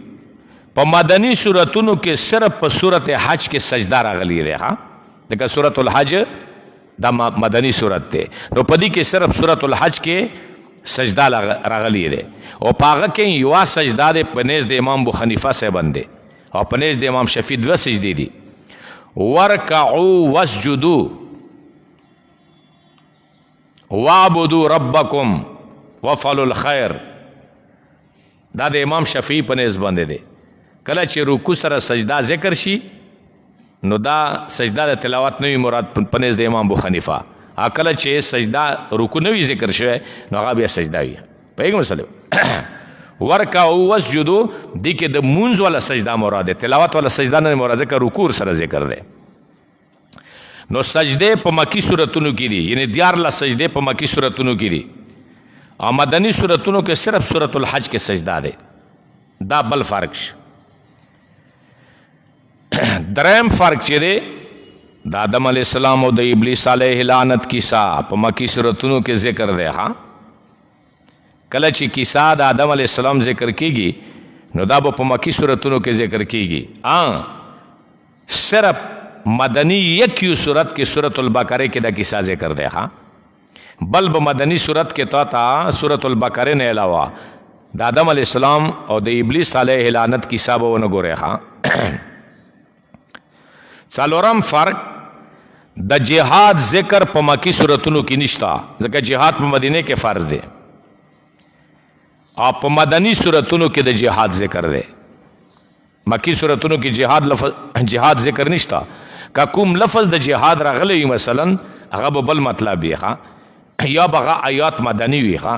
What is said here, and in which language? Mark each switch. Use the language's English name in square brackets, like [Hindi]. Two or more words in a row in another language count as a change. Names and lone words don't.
[Pashto] په مدنی سورتونو کې صرف په سورت حج کې سجده راغلي دی ها، دغه سورت الحج دا مدنی سورت دی، نو په دې کې صرف سورت الحج کې سجده راغلي دی، او په هغه کې یو سجده دی په نزد امام ابو حنیفه صاحب باندې، او په نزد امام شفیع دوه سجدې دي. [Arabic] ورکعوا واسجدوا وعبدوا ربکم وفعلوا الخير، [Pashto] دا د امام شفیع په نزد باندې دی. کله چې رکوع سره سجده ذکر شي نو دا سجده د تلاوت نه مراد په نزد امام ابو حنیفه، کله چې سجده رکوع نه ذکر شوی نو هغه بیا سجده وي. پیغمبر [Arabic] صلی الله علیه وسلم ورکعوا واسجدوا [Pashto] دې کې د مونځ ولا سجده مراد ده، تلاوت ولا سجده نه مراد ده، رکوع سره ذکر ده. نو سجده په مکی سورتونو کې دي، یعنی 14 سجده په مکی سورتونو کې دي، او مدنی سورتونو کې صرف سورت الحج کې سجده ده. دا بل فرق شي. دریم فرق چې دی د آدم [Arabic] علیہ السلام [Pashto] او د ابلیس علیہ لعنت کیسا په مکی سورتونو کې ذکر دی ها. کله چې کیسا د آدم [Arabic] علیہ السلام [Pashto] ذکر کیږي نو دا په مکی سورتونو کې ذکر کیږي. صرف مدنی یک یو صورت کې سورت البقره کې دا کیسا ذکر دی ها، بل په مدنی صورت کې تا سورت البقره نه علاوه د آدم [Arabic] علیہ السلام [Pashto] او د ابلیس علیہ لعنت کیسا به ونه ګورې ها. څلورم فرق د جهاد ذکر په مکی سورتونو کې نشتا، ځکه جهاد په مدینه کې فرض دی، او په مدنی سورتونو کې د جهاد ذکر دی. مکی سورتونو کې جهاد لفظ جهاد ذکر نشتا، که کوم لفظ د جهاد راغلی مثلا هغه به بل مطلب وي ها، یا بغه آیات مدنی وي ها.